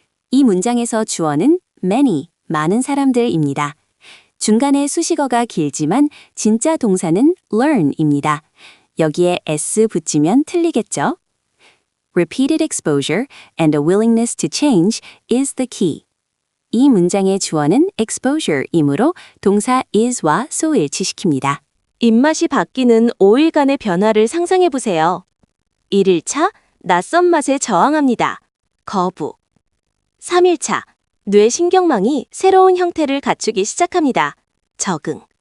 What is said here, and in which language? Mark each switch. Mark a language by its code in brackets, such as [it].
[ko] 이 문장에서 주어는 many, 많은 사람들입니다. 중간에 수식어가 길지만 진짜 동사는 learn입니다. 여기에 s 붙이면 틀리겠죠? [en] Repeated exposure and a willingness to change is the key. [ko] 이 문장의 주어는 exposure이므로 동사 is와 소일치시킵니다. 입맛이 바뀌는 5일간의 변화를 상상해보세요. 1일차, 낯선 맛에 저항합니다. 거부. 3일차, 뇌 신경망이 새로운 형태를 갖추기 시작합니다. 적응.